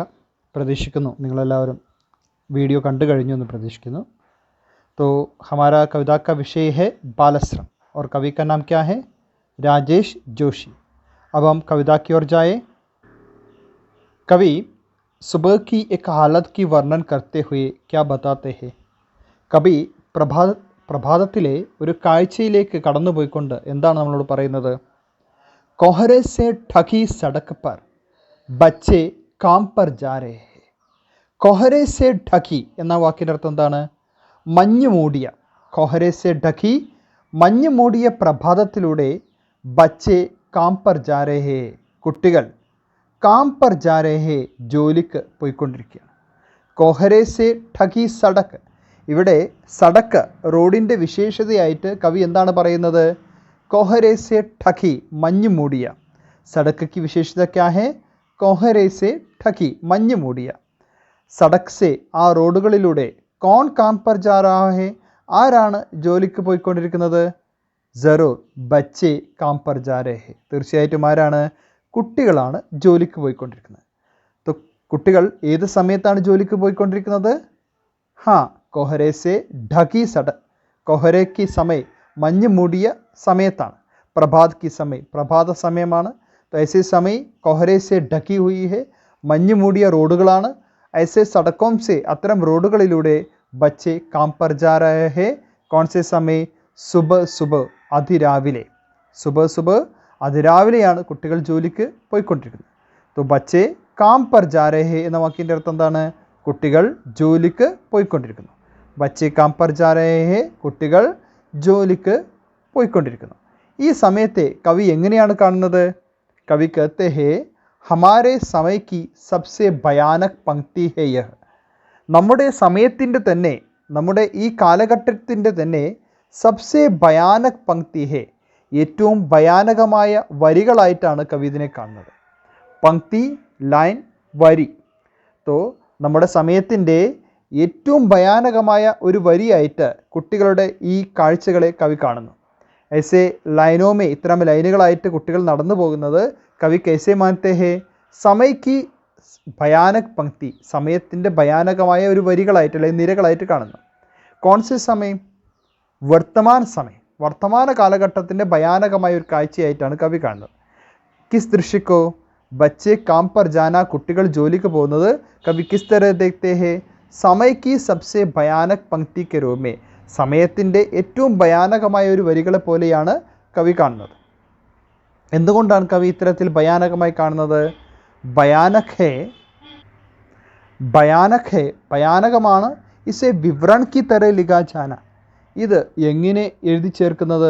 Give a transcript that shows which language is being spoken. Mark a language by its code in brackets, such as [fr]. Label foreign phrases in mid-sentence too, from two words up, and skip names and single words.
[ml] प्रतीक्षिക്കുന്നു നിങ്ങളെല്ലാവരും वीडियो കണ്ടു കഴിഞ്ഞു എന്ന് പ്രതീക്ഷിക്കുന്നു. [hi] तो हमारा कविता का विषय है बालश्रम और कवि का नाम क्या है? राजेश जोशी. अब हम कविता की ओर जाए. कवि सुबह की एक हालत की वर्णन करते हुए क्या बताते हैं? [ml] कवि പ്രഭാതത്തിലെ ഒരു കാഴ്ചയിലേക്ക് കടന്നുപോയിക്കൊണ്ട് എന്താണ് നമ്മളോട് പറയുന്നത്? [hi] कोहरे से ढकी सड़क पर बच्चे काम पर जा रहे हैं. कोहरे से ढकी [ml] എന്ന വാക്കിൻ്റെ അർത്ഥം എന്താണ്? മഞ്ഞ് മൂടിയ. [hi] कोहरे से ढकी [ml] മഞ്ഞ് മൂടിയ പ്രഭാതത്തിലൂടെ [hi] बच्चे काम पर जा रहे हैं, കുട്ടികൾ काम पर जा रहे हैं [ml] ജോലിക്ക് പോയിക്കൊണ്ടിരിക്കുകയാണ്. [hi] कोहरे से ढकी सड़क. [ml] ഇവിടെ സടക്ക് റോഡിൻ്റെ വിശേഷതയായിട്ട് കവി എന്താണ് പറയുന്നത്? [hi] कोहरे से ढकी [ml] മഞ്ഞ് മൂടിയ. [hi] सड़क की विशेषता क्या है? कोहरे से ढकी [ml] മഞ്ഞ് മൂടിയ. [hi] सड़क से [ml] ആ റോഡുകളിലൂടെ [hi] कौन काम पर जा रहा है? [ml] ആരാണ് ജോലിക്ക് പോയിക്കൊണ്ടിരിക്കുന്നത്? [hi] जरूर बच्चे काम पर जा रहे हैं. [ml] തീർച്ചയായിട്ടും ആരാണ്? കുട്ടികളാണ് ജോലിക്ക് പോയിക്കൊണ്ടിരിക്കുന്നത്. तो കുട്ടികൾ ഏത് സമയത്താണ് ജോലിക്ക് പോയിക്കൊണ്ടിരിക്കുന്നത്? [hi] हाँ, कोहरे से ढकी सड़क. कोहरे की समय [ml] മഞ്ഞ് മൂടിയ സമയത്താണ്. [hi] प्रभात की समय [ml] പ്രഭാത സമയമാണ്. [hi] तो ऐसे समय कोहरे से ढकी हुई है, [ml] മഞ്ഞ് മൂടിയ റോഡുകളാണ്. [hi] ऐसे सड़कों से [ml] അത്തരം റോഡുകളിലൂടെ [hi] बच्चे काम पर जा रहे हैं. कौन से समय? सुबह सुबह അതിരാവിലെ. सुबह सुबह [ml] അതിരാവിലെയാണ് കുട്ടികൾ ജോലിക്ക് പോയിക്കൊണ്ടിരിക്കുന്നത്. [hi] तो बच्चे काम पर जा रहे हैं [ml] എന്ന വാക്കിൻ്റെ അർത്ഥം എന്താണ്? കുട്ടികൾ ജോലിക്ക് പോയിക്കൊണ്ടിരിക്കുന്നു. [hi] ബच्चे काम पर जा रहे हैं, [ml] കുട്ടികൾ ജോലിക്ക് പോയിക്കൊണ്ടിരിക്കുന്നു. ഈ സമയത്തെ കവി എങ്ങനെയാണ് കാണുന്നത്? [hi] കവി कहते हैं हमारे समय की सबसे भयानक पंक्ति है यह. [ml] നമ്മുടെ സമയത്തിൻ്റെ തന്നെ, നമ്മുടെ ഈ കാലഘട്ടത്തിൻ്റെ തന്നെ [hi] सबसे भयानक पंक्ति है, [ml] ഏറ്റവും ഭയാനകമായ വരികളായിട്ടാണ് കവി ഇതിനെ കാണുന്നത്. പങ്ക്തി, ലൈൻ, വരി. തോ നമ്മുടെ സമയത്തിൻ്റെ ഏറ്റവും ഭയാനകമായ ഒരു വരിയായിട്ട് കുട്ടികളുടെ ഈ കാഴ്ചകളെ കവി കാണുന്നു. [hi] ऐसे लाइनों में, [ml] ഇത്തരം ലൈനുകളായിട്ട് കുട്ടികൾ നടന്നു പോകുന്നത് കവി [hi] कैसे मानते हैं? समय की भयानक पंक्ति, [ml] സമയത്തിൻ്റെ ഭയാനകമായ ഒരു വരികളായിട്ട് അല്ലെങ്കിൽ നിരകളായിട്ട് കാണുന്നു. [hi] कौनसे समय? [ml] വർത്തമാന സമയം, വർത്തമാന കാലഘട്ടത്തിൻ്റെ ഭയാനകമായ ഒരു കാഴ്ചയായിട്ടാണ് കവി കാണുന്നത്. [hi] किस दृश्य को? ബच्चे काम पर जाना, [ml] കുട്ടികൾ ജോലിക്ക് പോകുന്നത് കവി [hi] किस तरह देखते हैं? समय की सबसे भयानक पंक्ति के रूप में, [ml] സമയത്തിൻ്റെ ഏറ്റവും ഭയാനകമായ ഒരു വരികളെ പോലെയാണ് കവി കാണുന്നത്. എന്തുകൊണ്ടാണ് കവി ഇത്തരത്തിൽ ഭയാനകമായി കാണുന്നത്? [hi] भयानक है, भयानक है, [ml] ഭയാനകമാണ്. [hi] इसे विवरण की तरह लिखा जाना, [ml] ഇത് എങ്ങനെ എഴുതി ചേർക്കുന്നത്?